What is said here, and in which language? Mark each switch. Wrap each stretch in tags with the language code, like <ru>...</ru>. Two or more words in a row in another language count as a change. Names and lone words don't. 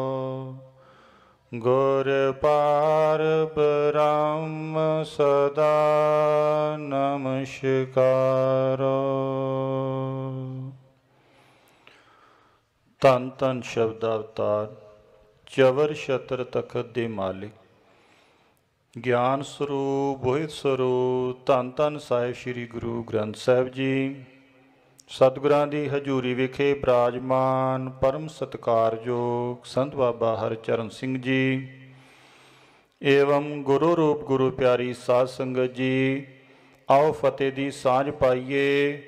<hi>गुर पार ब्रह्म सदा नमस्कारो।</hi> <pa>ਧਨ ਧਨ ਸ਼ਬਦ ਅਵਤਾਰ ਚਵਰ ਛਤਰ ਤਖਤ ਦੇ ਮਾਲਿਕ, ਗਿਆਨ ਸਰੂਪ ਬੋਹਿਤ ਸਰੂਪ, ਧੰਨ ਧੰਨ ਸਾਹਿਬ ਸ੍ਰੀ ਗੁਰੂ ਗ੍ਰੰਥ ਸਾਹਿਬ ਜੀ, ਸਤਿਗੁਰਾਂ ਦੀ ਹਜ਼ੂਰੀ ਵਿਖੇ ਬਿਰਾਜਮਾਨ ਪਰਮ ਸਤਿਕਾਰਯੋਗ ਸੰਤ ਬਾਬਾ ਹਰਚਰਨ ਸਿੰਘ ਜੀ ਏਵਮ ਗੁਰੂ ਰੂਪ ਗੁਰੂ ਪਿਆਰੀ ਸਾਧ ਸੰਗਤ ਜੀ, ਆਓ ਫਤਿਹ ਦੀ ਸਾਂਝ ਪਾਈਏ।</pa>